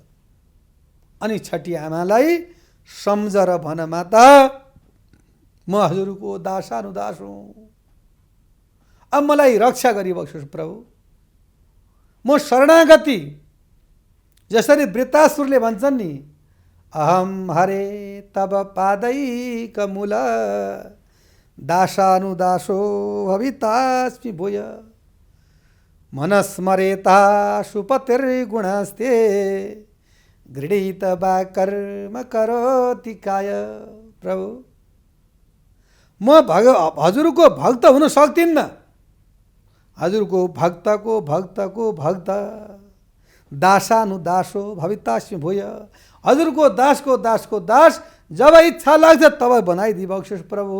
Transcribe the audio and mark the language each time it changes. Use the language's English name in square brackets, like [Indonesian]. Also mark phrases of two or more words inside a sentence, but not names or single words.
[Nepali] अनि छठी आमालाई सम्झर भन माता म हजुरको दासानुदास हुँ, अब मलाई रक्षा गरिबक्सोस् प्रभु, म शरणागति। जसरी वृत्तासुरले भन्छन् नि, [Sanskrit] अहम हरे तब पादैक मूल दासानुदासो भवितास्मि भूय मनस्मरेता सुपतिर्गुणस्ते गृहीत वा कर्म करोति काय। [Nepali] प्रभु म हजुरको भक्त हुन सक्दिनँ, हजुरको भक्तको भक्त [Sanskrit] दासानुदासो भवितास्मि भूय, [Nepali] हजुरको दासको दास जब इच्छा लाग्छ तब बनाइदिबक्सोस् प्रभु।